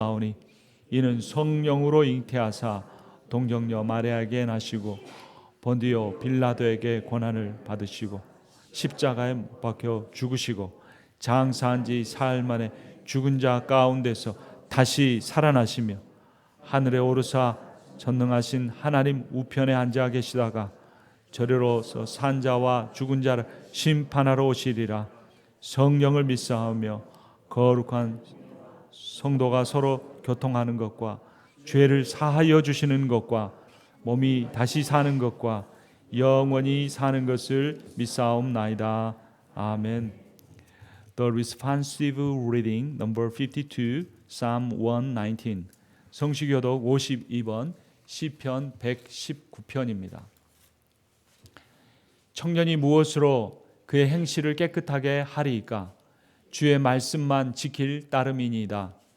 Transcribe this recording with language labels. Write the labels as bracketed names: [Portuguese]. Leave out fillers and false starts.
[Korean] 나오니 이는 성령으로 잉태하사 동정녀 마리아에게 나시고 본디오 빌라도에게 고난을 받으시고 십자가에 못 박혀 죽으시고 장사한 지 사흘 만에 죽은 자 가운데서 다시 살아나시며 하늘에 오르사 전능하신 하나님 우편에 앉아 계시다가 저리로서 산 자와 죽은 자를 심판하러 오시리라. 성령을 믿사오며 거룩한 성도가 서로 교통하는 것과 죄를 사하여 주시는 것과 몸이 다시 사는 것과 영원히 사는 것을 믿사옵나이다. 아멘. [English] The responsive reading number 52, Psalm 119. [Korean] 성시교독 52번 시편 119편입니다. 청년이 무엇으로 그의 행실을 깨끗하게 하리이까? 주의 말씀만 지킬 따름이니이다.